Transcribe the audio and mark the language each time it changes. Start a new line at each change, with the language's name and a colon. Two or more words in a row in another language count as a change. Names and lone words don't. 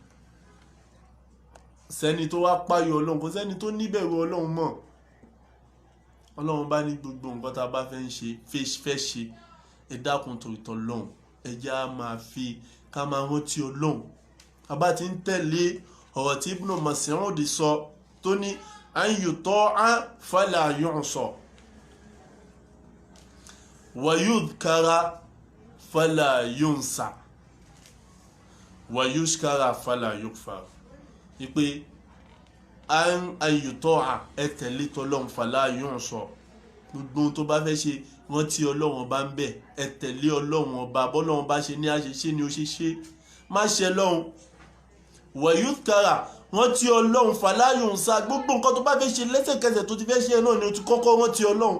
Yoruba: Sẹ́ni tó wá páyọ̀ Ọlọ́run, kò sẹ́ni tó níbẹ̀rù Ọlọ́run mọ́. Ọlọ́run bá ní gbogbo nǹkan tá a bá fẹ́ ṣe ẹ dákun torí t'Ọlọ́run, ẹ jẹ́ á máa fi ká máa rántí Ọlọ́run. A bá ti ń tẹ̀lé ọ̀rọ̀ tí Ibn Mas'ud sọ tó ní
Arabic: أن يطاع فلا يعصى ويذكر فلا ينسى ويشكر فلا يكفر.
Yoruba: Ipe
Arabic: أن يطاع
Yoruba: ẹ tẹ̀lé t'Ọlọ́run
Arabic: فلا يعصى,
Yoruba: gbogbo tó bá fẹ́ ṣe rántí Ọlọ́run bá ń bẹ̀, ẹ tẹ̀lé Ọlọ́run ọba, bọ́lọ́run bá ṣe ní àṣeṣe ni ó ṣe ṣe, má ṣe lọ́hun.
Arabic: ويذكر
Yoruba: rántí Ọlọ́run
Arabic: فلا ينسى,
Yoruba: gbogbo nǹkan tó bá fẹ́ ṣe lẹ́sẹ̀kẹsẹ̀ tó ti fẹ́ ṣe náà ni o ti kọ́kọ́ rántí Ọlọ́run.